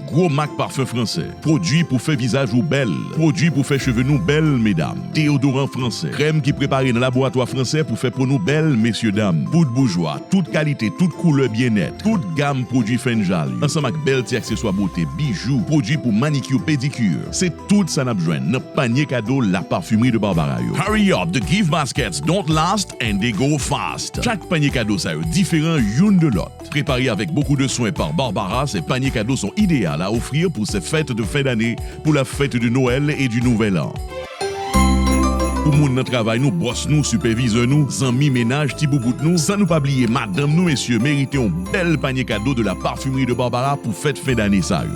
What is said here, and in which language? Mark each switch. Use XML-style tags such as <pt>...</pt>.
<fr>Gros marque parfum français, produit pour faire visage ou belle, produit pour faire cheveux nous belles mesdames, déodorant français, crème qui préparé dans laboratoire français pour faire pour nous belles messieurs dames, poudre bourgeois, toute qualité, toute couleur bien-être, toute gamme produits Fenjal, ensemble avec belles accessoires beauté, bijoux, produits pour manicure, pédicure. C'est tout ça n'a besoin. Notre panier cadeau, la parfumerie de Barbara.</fr> <en>Hurry up, the gift baskets don't last and they go fast.</en> <fr>Chaque panier cadeau ça est différent une de l'autre. Préparé avec beaucoup de soins par Barbara, ces paniers cadeaux sont idéaux à offrir pour ces fêtes de fin d'année, pour la fête de Noël et du Nouvel An. tout le monde dans le travail, nous, boss nous, superviseur nous, amis, ménage, petit boubout nous, sans nous pas oublier, madame nous, messieurs, méritez un bel panier cadeau de la parfumerie de Barbara pour fête fin d'année ça.</fr>